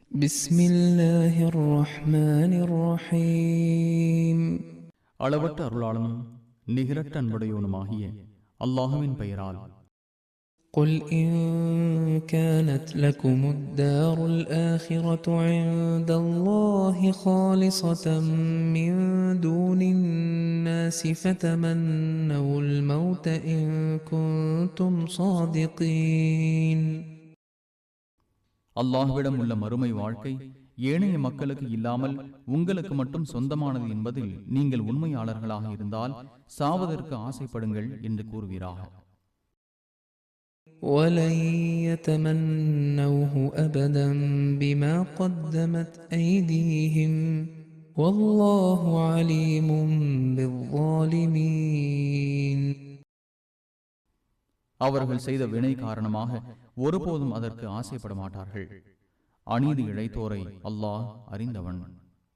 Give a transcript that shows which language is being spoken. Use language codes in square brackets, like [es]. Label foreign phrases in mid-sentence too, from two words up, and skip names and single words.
[ar] بسم الله الرحمن الرحيم [ta] அளவற்ற அருளாளனும் நிகரற்ற அன்புடையவனுமாகிய அல்லாஹுவின் பெயரால். [ar] قل إن كانت لكم الدار الآخرة عند الله خالصة من دون الناس فتمنوا الموت إن كنتم صادقين. [ta] அல்லாஹ்விடம் உள்ள மறுமை வாழ்க்கை ஏனைய மக்களுக்கு இல்லாமல் உங்களுக்கு மட்டும் சொந்தமானது என்பதில் நீங்கள் உண்மையாளர்களாக இருந்தால் சாவதற்கு ஆசைப்படுங்கள் என்று கூறுவீராக. [ar] وَلَن يَتَمَنَّوْهُ أَبَدًا بِمَا قَدَّمَتْ أَيْدِيهِمْ وَاللَّهُ عَلِيمٌ بِالظَّالِمِينَ. [ta] அவர்கள் செய்த வினை காரணமாக ஒருபோதும் அதற்கு ஆசைப்பட மாட்டார்கள். அநீதி இழைத்தோரை அல்லாஹ் அறிந்தவன்.